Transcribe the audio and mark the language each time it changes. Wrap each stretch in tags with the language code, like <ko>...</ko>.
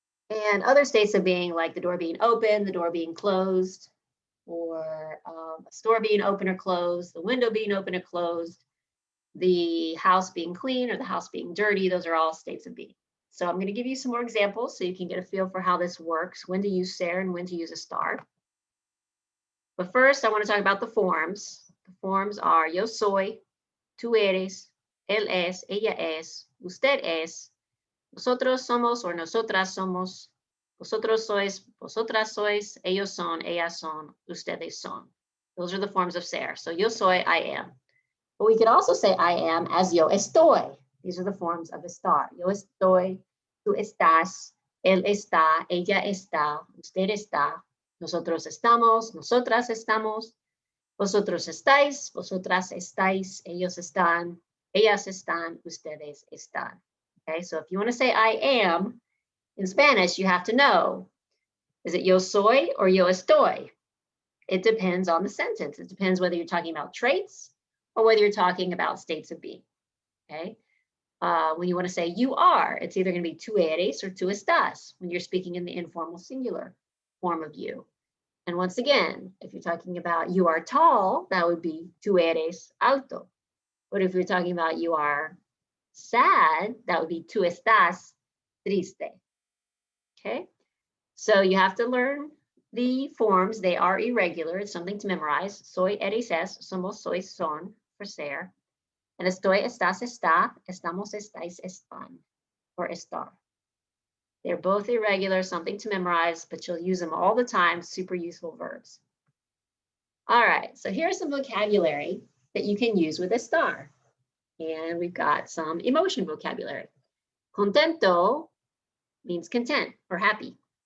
<en>And other states of being, like the door being open, the door being closed, or a store being open or closed, the window being open or closed, the house being clean or the house being dirty, those are all states of being. So I'm going to give you some more examples so you can get a feel for how this works, when to use ser and when to use estar. But first, I want to talk about the forms. The forms are</en> <es>yo soy, tú eres, él es, ella es, usted es, nosotros somos or nosotras somos, vosotros sois, vosotras sois, ellos son, ellas son, ustedes son.</es> <en>Those are the forms of ser. So</en> <es>yo soy,</es> <en>I am. But we could also say I am as</en> <es>yo estoy.</es> <en>These are the forms of estar.</en> <es>Yo estoy, tú estás, él está, ella está, usted está, nosotros estamos, nosotras estamos, vosotros estáis, vosotras estáis, ellos están, ellas están, ustedes están.</es> <en>Okay, so if you want to say I am in Spanish, you have to know, is it</en> <es>yo soy</es> <en>or</en> <es>yo estoy?</es> <en>It depends on the sentence. It depends whether you're talking about traits or whether you're talking about states of being. Okay. When you want to say you are, it's either going to be</en> <es>tú eres</es> <en>or</en> <es>tú estás</es> <en>when you're speaking in the informal singular form of you. And once again, if you're talking about you are tall, that would be</en> <es>tú eres alto.</es> <en>But if you're talking about you are sad, that would be</en> <es>tú estás triste.</es> <en>Okay, so you have to learn the forms. They are irregular. It's something to memorize.</en> <es>Soy, eres, es, somos, sois, son,</es> <en>for</en> <es>ser. And estoy, estás, está, estamos, estáis, están,</es> <en>or</en> <es>estar.</es> <en>They're both irregular, something to memorize, but you'll use them all the time, super useful verbs. All right, so here's some vocabulary that you can use with ESTAR. And we've got some emotion vocabulary. Contento means content or happy.</en>